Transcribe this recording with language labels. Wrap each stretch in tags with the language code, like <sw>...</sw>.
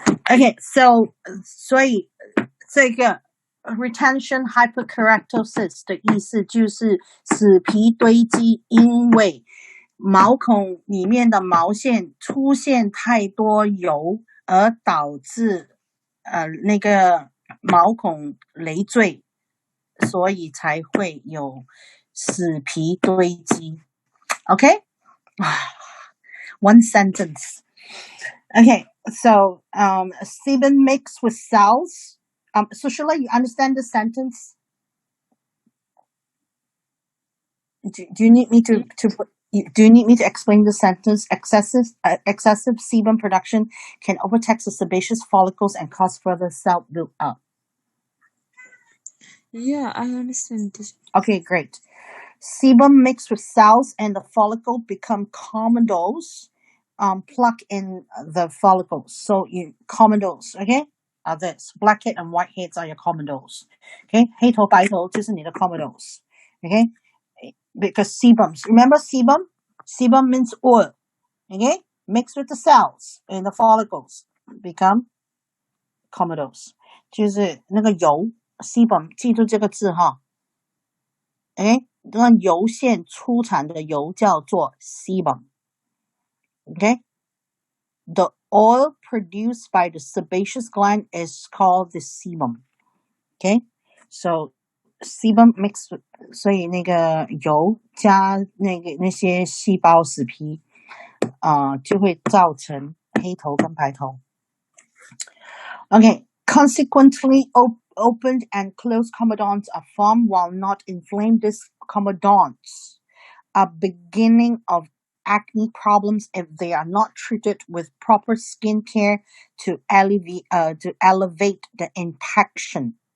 <zh>OK so 所以这个 retention hyperkeratosis 的意思就是死皮堆积，因为毛孔里面的毛线出现太多油，而导致那个毛孔累赘，所以才会有死皮堆积。</zh> <en>OK, one sentence. Okay, So, sebum mixed with cells. So Sheila, you understand the sentence? Do you need me to do you need me to explain the sentence? Excessive sebum production can overtax the sebaceous follicles and cause further cell build-up. Yeah, I understand this. Okay, great. Sebum mixed with cells and the follicle become comedones. Pluck in the follicles. So comedones, okay, are this. Blackhead and whiteheads are your comedones.</en> <zh>Okay, 黑头白头就是你的 comedones.</zh> <en>Okay, because sebums, remember sebum? Sebum means oil. Okay, mixed with the cells in the follicles become comedones.</en> <zh>就是那个油 sebum， 记住这个字哈。 Okay, 那油腺出产的油叫做 sebum.</zh> <en>Okay, the oil produced by the sebaceous gland is called the sebum. Okay, so sebum mixed with,</en> <zh>所以那个油加那些细胞死皮，就会造成黑头跟白头。</zh> <en>Okay, consequently, opened and closed comedones are formed while not inflamed. These comedones are beginning of acne problems if they are not treated with proper skin care to elevate the infection.</en>